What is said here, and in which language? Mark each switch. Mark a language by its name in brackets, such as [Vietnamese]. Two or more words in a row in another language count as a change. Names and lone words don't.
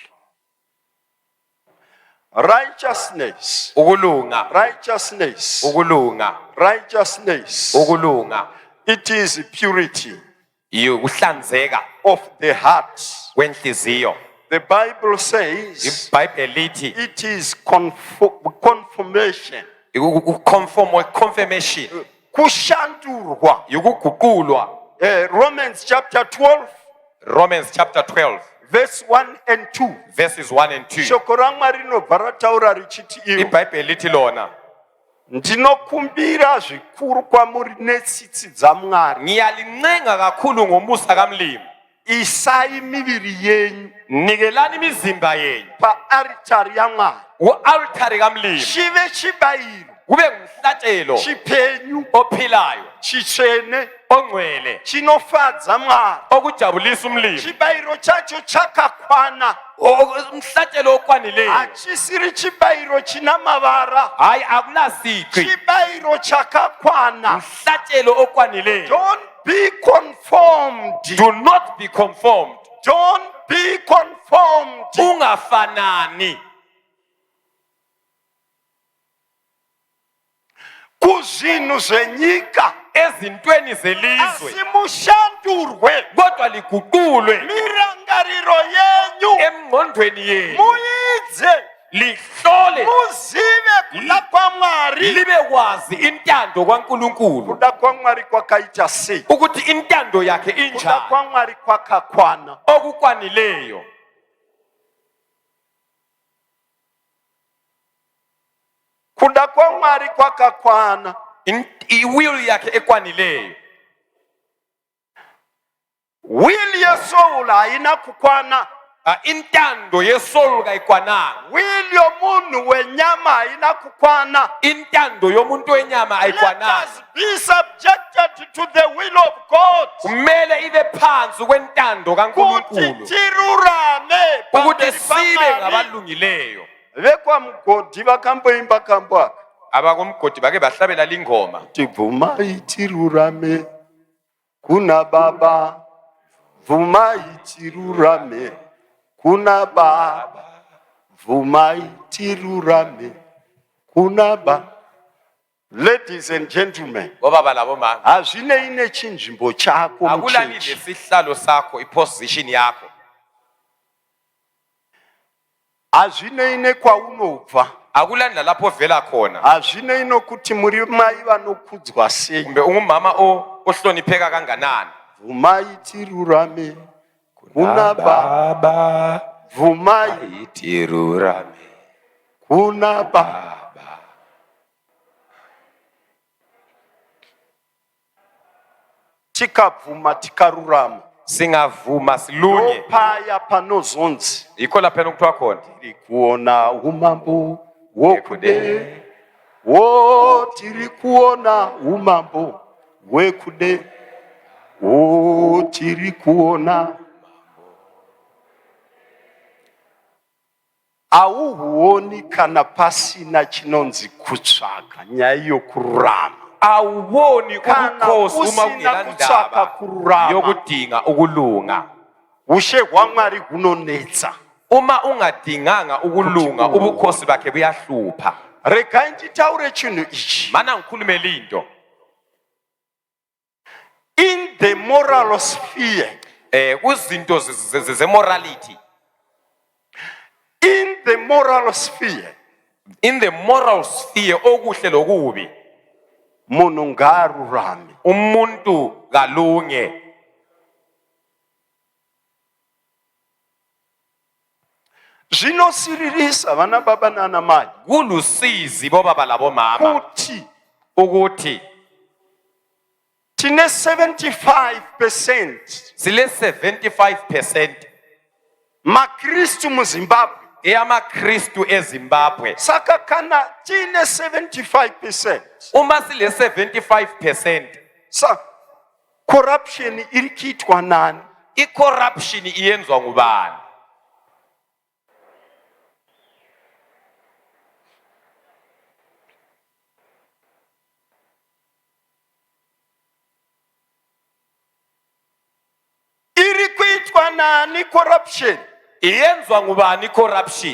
[English] Righteousness, [North Ndebele] Ukulunga, [English] righteousness, [North Ndebele] ukulunga, [English] righteousness. [North Ndebele] ukulunga. [English] It is purity [North Ndebele] Ukuhlanzeka [English] of the heart. [North Ndebele] kwenhliziyo. [English] The Bible says [North Ndebele] iBhayibheli lithi [English] it is confirmation, confirmation, [Shona] kushandurwa. [North Ndebele] ukuguqulwa. [English] Romans chapter 12 Romans chapter 12 verse 1 and 2. verses 1 and 2. [Shona] Shoko raMwari rinobva rataura richiti iwo, [North Ndebele] IBhayibheli lithi lona, [Shona] ndinokumbira zvikuru kwamuri netsitsi dzaMwari, [North Ndebele] ngiyalincenga kakhulu ngomusa kamlimi, [Shona] isai miviri yenyu [North Ndebele] nikelani imizimba yenu [Shona] paaritari yaMwari, [North Ndebele] ku-altari kamlimi, [Shona] chive chibayiro [North Ndebele] kube ngumhlatshelo [Shona] chipenyu [North Ndebele] ophilayo, [Shona] chitsvene [North Ndebele] ongcwele, [Shona] chinofadza Mwari. [North Ndebele] okujabulisa umlimi, [Shona] Chibayiro chacho chakakwana, [North Ndebele] umhlatshelo okwanileyo, [Shona] hachisiri chibayiro china mavara, [North Ndebele] hayi akunasici, [Shona] chibayiro chakakwana. [North Ndebele] umhlatshelo okwanileyo. [English] Don't be conformed. Do not be conformed, Don't be conformed [North Ndebele] ungafanani [Shona] kuzvinhu zvenyika, [North Ndebele] ezintweni zelizwe, [Shona] asi mushandurwe [North Ndebele] kodwa liguqulwe [Shona] mirangariro yenyu, [North Ndebele] emngqondweni yenu, [Shona] muidze [North Ndebele] lihlole [Shona] muzive kuda kwaMwari. [North Ndebele] libe kwazi intando kaNkulunkulu, [Shona] Kuda kwaMwari kwakaita sei? [North Ndebele] ukuthi intando yakhe [Shona] Kuda [North Ndebele] injani, [Shona] kwaMwari kwakakwana. [North Ndebele] okukwanileyo. [Shona] Kuda kwaMwari kwakakwana. [North Ndebele] Iwill yakhe ekwanileyo. [Shona] Will yesoul haina kukwana. [North Ndebele] Intando yesoul kayikwananga, [Shona] Will yomunhu wenyama haina kukwana. [North Ndebele] intando yomuntu wenyama [English] Let [North Ndebele] ayikwananga. [English] us be subjected to the will of God. [North Ndebele] Kumele ibe phansi kwentando [Shona] Kuti [North Ndebele] kaNkulunkulu, [Shona] tirurame [North Ndebele] ukuthi [Shona] pamberi [North Ndebele] sibe [Shona] paMwari. [North Ndebele] ngabalungileyo. [Shona] VekwaMugodi vakamboimba kambo aka, [North Ndebele] Abakomgodi bake bahlabela lingoma, [Shona] kuti bvumai tirurame kuna Baba, bvumai tirurame kuna Baba, bvumai tirurame kuna Baba. [English] Ladies and gentlemen, [North Ndebele] obaba labomama, [Shona] hazvinei nechinzvimbo chako [North Ndebele] akulani [Shona] muchechi, [North Ndebele] lesihlalo sakho, iposition yakho, [Shona] hazvinei nekwaunobva, [North Ndebele] akulani lalapho vela khona, [Shona] hazvinei nokuti muri mai vanokudzwa sei. [North Ndebele] kumbe ungumama ohlonipheka kanganani. [Shona] Bvumai tirurame kuna Baba, bvumai Tirurame kuna Baba. Tikabvuma tikarurama, [North Ndebele] singavuma silunye, [Shona] ndopaya panozonzi [North Ndebele] yikho lapha nokuthiwa khona [Shona] tiri kuona umambo wokude, wo tiri kuona umambo wekude, wo tiri kuona. Auhuoni kana pasina chinonzi kutsvaka nyaya yokururama. [North Ndebele] awuboni [Shona] Kana [North Ndebele] ubukhosi uma [Shona] usina [North Ndebele] kungela [Shona] kutsvaka [North Ndebele] ndaba [Shona] kururama, [North Ndebele] yokudinga ukulunga. [Shona] ushe hwaMwari hunonetsa. [North Ndebele] Uma ungadinganga ukulunga, ubukhosi bakhe buyahlupha. [Shona] Regai nditaure chinhu ichi. [North Ndebele] Mana ngikhulume linto, [English] In the moral sphere, [North Ndebele] kuzinto zemorality, [English] in the moral sphere, in the moral sphere, [North Ndebele] okuhle lokubi, [Shona] munhu ngaarurame. [North Ndebele] umuntu kalunge. [Shona] Zvinosiririsa vana baba nana mai [North Ndebele] Kulusizi bobaba labomama [Shona] kuti [North Ndebele] ukuthi [Shona] tine 75% [North Ndebele] sile 75% [Shona] maKristu muZimbabwe. [North Ndebele] eyamakristu eZimbabwe. [Shona] Saka kana tine 75%, [North Ndebele] Uma sile 75%, [Shona] sa corruption iri kuitwa nani? [North Ndebele] i-corruption iyenzwa ngubani? [Shona] Iri kuitwa nani corruption? [North Ndebele] Iyenzwa ngubani i-corruption?